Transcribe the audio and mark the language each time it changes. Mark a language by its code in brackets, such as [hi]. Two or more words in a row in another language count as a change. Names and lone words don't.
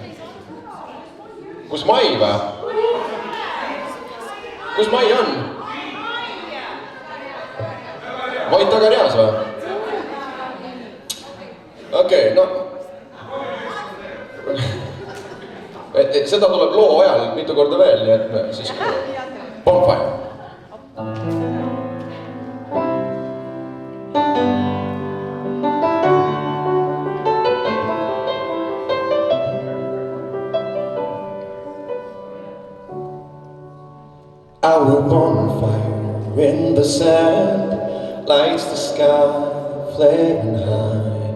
[et] Kus Mai või? Kus Mai on? Mait tagareas või? Okei, no. Seda tuleb loo ajal mitu korda veel, nii et me siis Bonfire. [en] Our bonfire in the sand lights the sky, flaring high.